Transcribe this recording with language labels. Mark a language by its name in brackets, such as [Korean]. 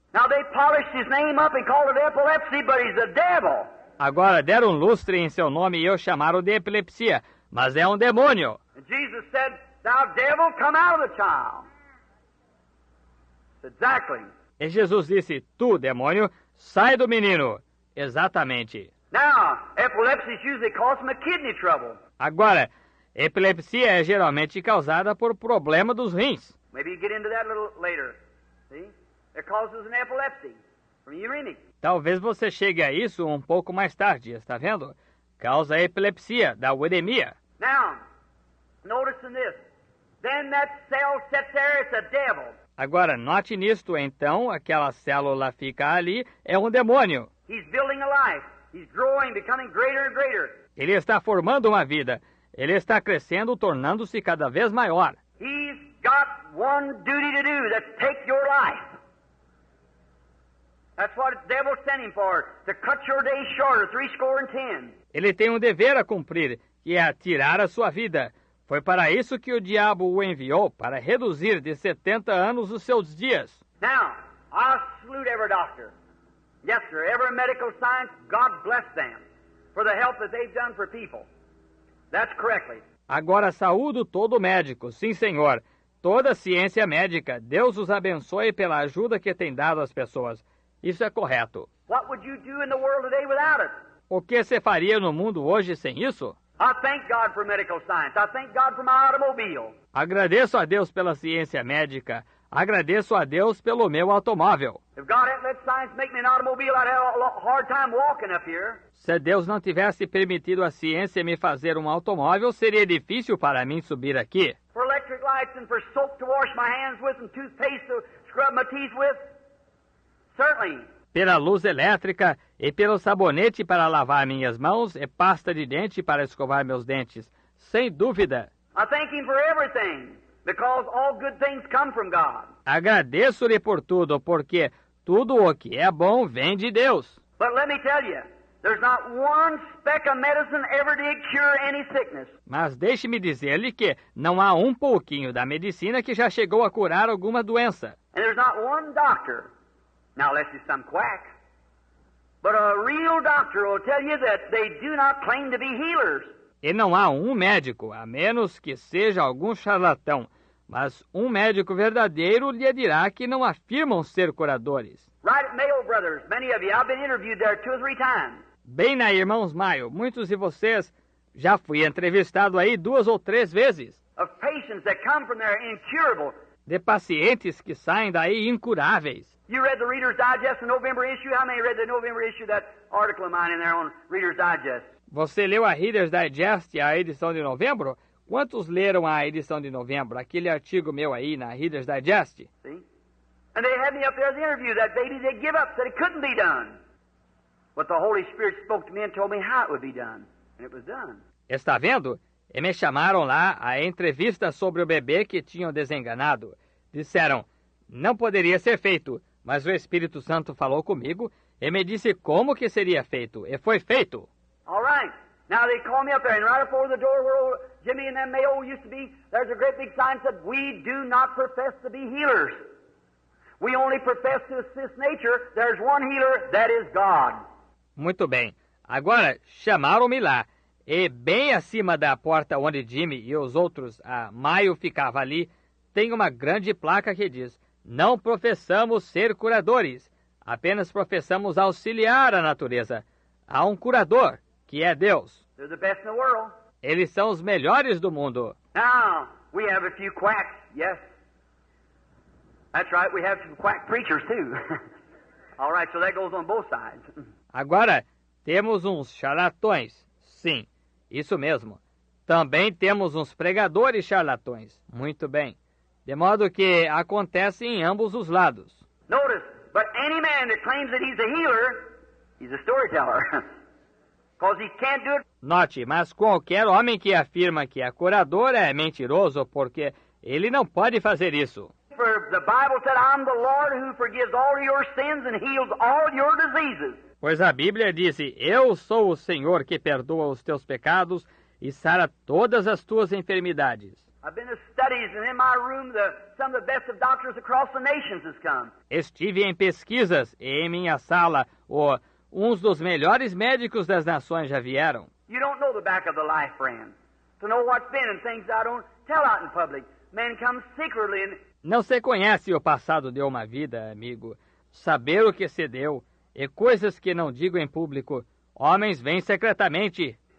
[English] Now they polished his name up and called it epilepsy, but he's a devil. [Portuguese] Agora deram lustre em seu nome e o chamaram de epilepsia, mas é um demônio. [English] And Jesus said, thou devil, come out of the child. Exactly. [Portuguese] E Jesus disse, tu, demônio, sai do menino. Exatamente. [English] Now, epilepsy is usually caused from a kidney trouble. [Portuguese] Agora, epilepsia é geralmente causada por problema dos rins. [English] Maybe you get into that a little later. See? It causes an epilepsy from uremic. [Portuguese] Talvez você chegue a isso um pouco mais tarde, está vendo? Causa epilepsia, da uremia. [English] Now, notice in this. Then that cell sits there, it's a devil. [Portuguese] Agora, note nisto, então, aquela célula fica ali, é um demônio. [English] He's building a life. He's growing, becoming greater and greater. [Portuguese] Ele está formando uma vida. Ele está crescendo, tornando-se cada vez maior. [English] He's got one duty to do, that's take your life. That's what the devil sent him for, to cut your days shorter, 70. [Portuguese] Ele tem um dever a cumprir, que é tirar a sua vida. Foi para isso que o diabo o enviou, para reduzir de 70 anos os seus dias. [English] Now, I salute every doctor. Yes, sir, every medical science, God bless them for the help that they've done for people. That's correctly. [Portuguese] Agora saúdo todo médico, sim, senhor. Toda ciência médica, Deus os abençoe pela ajuda que tem dado às pessoas. Isso é correto. [English] What would you do in the world today without it? [Portuguese] O que você faria no mundo hoje sem isso? [English] I thank God for medical science. I thank God for my automobile. [Portuguese] Agradeço a Deus pela ciência médica. Agradeço a Deus pelo meu automóvel. [English] If God hadn't let science make me an automobile, I'd have a hard time walking up here. [Portuguese] Se Deus não tivesse permitido a ciência me fazer um automóvel, seria difícil para mim subir aqui. [English] For electric lights and for soap to wash my hands with and toothpaste to scrub my teeth with, certainly. [Portuguese] Pela luz elétrica e pelo sabonete para lavar minhas mãos e pasta de dente para escovar meus dentes. Sem dúvida. [English] I thank Him for everything, because all good things come from God. [Portuguese] Agradeço-lhe por tudo, porque tudo o que é bom vem de Deus. [English] But let me tell you, there's not one speck of medicine ever did cure any sickness. [Portuguese] Mas deixe-me dizer-lhe que não há um pouquinho da medicina que já chegou a curar alguma doença. [English] And there's not one doctor, now unless it's some quack, but a real doctor will tell you that they do not claim to be healers. [Portuguese] E não há um médico, a menos que seja algum charlatão, mas um médico verdadeiro lhe dirá que não afirmam ser curadores. [English] Right at Mayo Brothers, many of you, I've been interviewed there 2 or 3 times. [Portuguese] Bem na Irmãos Maio, muitos de vocês já fui entrevistado aí 2 ou 3 vezes. [English] Of patients that come from there incurable, [Portuguese] de pacientes que saem daí incuráveis. [English] You read the Reader's Digest, the November issue? How many read the November issue, that article of mine in there on Reader's Digest? [Portuguese] Você leu a Reader's Digest, a edição de novembro? Quantos leram a edição de novembro? Aquele artigo meu aí na Reader's Digest? [English] See? And they had me up there as the interview. That baby, they give up, said it couldn't be done. But the Holy Spirit spoke to me and told me how it would be done. And it was done. [Portuguese] Está vendo? E me chamaram lá a entrevista sobre o bebê que tinham desenganado. Disseram, não poderia ser feito, mas o Espírito Santo falou comigo e me disse como que seria feito. E foi feito. [English] All right. Now they called me up there, and right before the door where old Jimmy and them Mayo used to be, there's a great big sign that said, we do not profess to be healers. We only profess to assist nature. There's one healer, that is God. [Portuguese] Muito bem. Agora, chamaram-me lá. E bem acima da porta onde Jimmy e os outros, a Maio ficava ali, tem uma grande placa que diz, não professamos ser curadores, apenas professamos auxiliar a natureza. Há um curador, que é Deus. [English] They're the best in the world. [Portuguese] Eles são os melhores do mundo. [English] Now, we have a few quacks, yes. That's right, we have some quack preachers too. All right, so that goes on both sides. [Portuguese] Agora, temos uns charlatões. Sim, isso mesmo. Também temos uns pregadores charlatões. Muito bem. De modo que acontece em ambos os lados. [English] Notice, but any man that claims that he's a healer, he's a storyteller. Because he can't do it. [Portuguese] Note, mas qualquer homem que afirma que é curador é mentiroso, porque ele não pode fazer isso. [English] For the Bible said, I'm the Lord who forgives all your sins and heals all your diseases. [Portuguese] Pois a Bíblia diz, eu sou o Senhor que perdoa os teus pecados e sara todas as tuas enfermidades. [English] I've been to studies, and in my room, some of the best of doctors across the nations has come. [Portuguese] Estive em pesquisas e em minha sala, uns dos melhores médicos das nações já vieram. [English] You don't know the back of the life, friend. To know what's been and things I don't tell out in public. Men come secretly and... [Portuguese] Não se conhece o passado de uma vida, amigo. Saber o que se deu e coisas que não digo em público. Homens vêm secretamente.